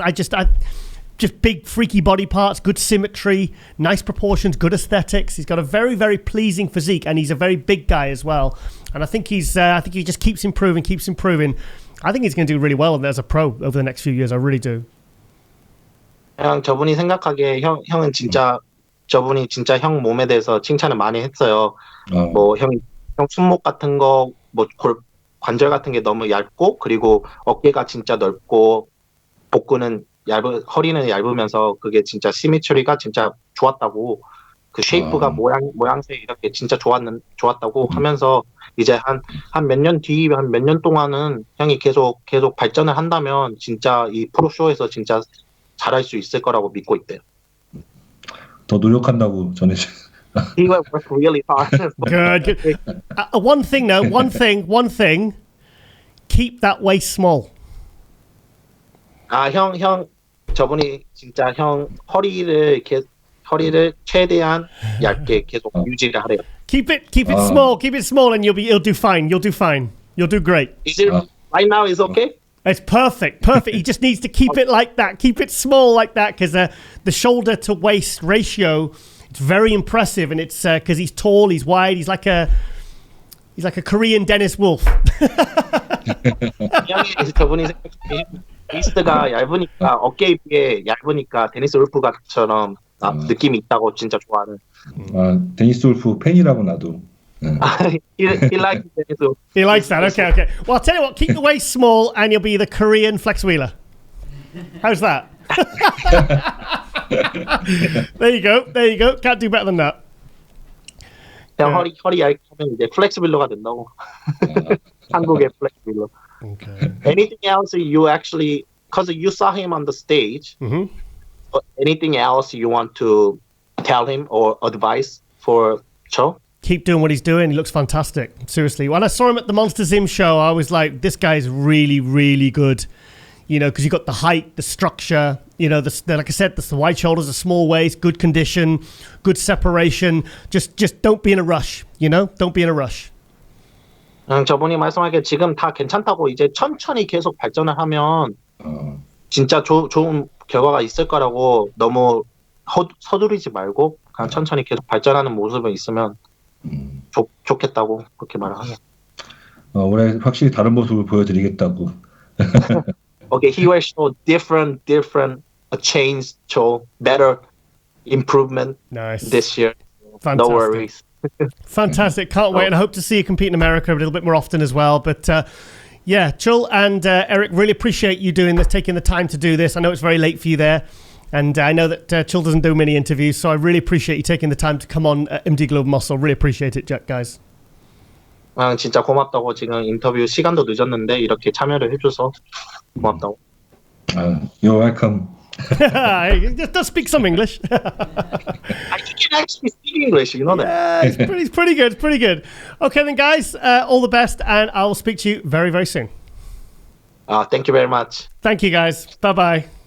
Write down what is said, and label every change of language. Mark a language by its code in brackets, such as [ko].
[en] I just big freaky body parts, good symmetry, nice proportions, good aesthetics. He's got a very, very pleasing physique, and he's a very big guy as well. And I think he just keeps improving. I think he's going to do really well as a pro over the next few years. I really do. [ko] 형 저분이 생각하기에 형은 진짜 저분이 진짜 형 몸에 대해서 칭찬을 많이 했어요. 뭐 형 손목 같은 거, 뭐 관절 같은 게 너무 얇고 그리고 어깨가 진짜 넓고 복근은 허리는 얇으면서 그게 진짜 시미트리가 진짜 좋았다고 그 쉐이프가 모양새 이렇게 진짜 좋았다고 하면서 이제 한 몇 년 뒤, 한 몇 년 동안은 형이 계속 발전을 한다면 진짜 이 프로쇼에서 진짜 잘할 수 있을 거라고 믿고 있대요. 더 노력한다고 전해주세요. [en] He will work really hard. Good. One thing. Keep that waist small. [ko] 형 저분이 진짜 형 허리를 최대한 얇게 계속 유지를 하래요. [en] Keep it small, and you'll do fine. You'll do great. Is it right now? Is okay? It's perfect. He just needs to keep it like that. Keep it small like that, because the shoulder to waist ratio, it's very impressive, and it's because he's tall, he's wide, he's like a Korean Dennis Wolf. [ko] 저분이 베이스가 얇으니까 어깨에 비해 얇으니까 데니스 울프처럼 느낌이 있다고 진짜 좋아하는. 데니스 울프 팬이라고 나도. [en] He likes Dennis Wolf. He likes that. Okay. Well, I'll tell you what. Keep the waist small, and you'll be the Korean Flex Wheeler. How's that? There you go. Can't do better than that. [ko] 형 허리 얇으면 이제 플렉스빌러가 된다고. 한국의 플렉스빌러. [en] Okay. Anything else you actually, because you saw him on the stage, anything else you want to tell him or advice for Cho? Keep doing what he's doing. He looks fantastic. Seriously. When I saw him at the Monster Zim show, I was like, this guy's really, really good. You know, because you got the height, the structure, you know, like I said, the wide shoulders, the small waist, good condition, good separation. Just don't be in a rush, you know? Don't be in a rush. [ko] 저분이 말씀하기에 지금 다 괜찮다고 이제 천천히 계속 발전을 하면 진짜 좋은 결과가 있을 거라고 너무 서두르지 말고 그냥 천천히 계속 발전하는 모습이 있으면 좋겠다고 그렇게 말을 하네요. 올해 확실히 다른 모습을 보여드리겠다고. [en] Okay, he will show different a change, show better improvement this year. Fantastic. No worries. Fantastic. Can't wait. And I hope to see you compete in America a little bit more often as well. But yeah, Chul and Eric, really appreciate you doing this, taking the time to do this. I know it's very late for you there. And I know that Chul doesn't do many interviews, so I really appreciate you taking the time to come on MD Global Muscle. Really appreciate it, guys. [ko] 진짜 고맙다고. 지금 인터뷰 시간도 늦었는데 이렇게 참여를 해줘서 고맙다고. [en] You're welcome. Just speak some English. I can actually speak English, you know that. Yeah, it's pretty good. Okay then, guys, all the best, and I will speak to you very, very soon. Thank you very much. Thank you, guys. Bye-bye.